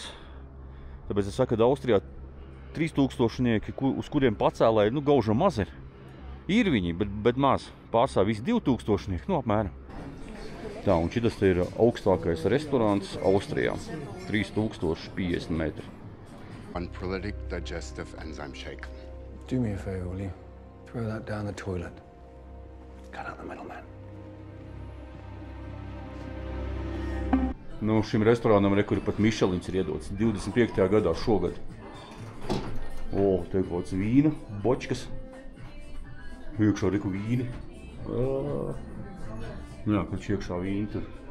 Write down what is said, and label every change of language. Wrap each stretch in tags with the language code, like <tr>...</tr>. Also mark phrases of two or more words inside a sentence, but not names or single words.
<lv>Tāpēc es saku, ka Austrijā 3000-nieki, uz kuriem pacēlē, nu, gaužam maz ir. Ir viņi, bet maz. Pārsvarā visi 2000-nieki, nu, apmēram. Tā, un šitas te ir augstākais restorāns Austrijā. 3050 metri.</lv> <en>One prolific digestive enzyme shake. Do me a favor, will you? Throw that down the toilet. Cut out the middleman.</en> <lv>Nu, šim restorānam rekur pat Mišelins ir iedots 25. gadā šogad. O, te kaut kāds vīna, bočkas. Iekšā reku vīni. Jā, kad iekšā vīni tur.</lv>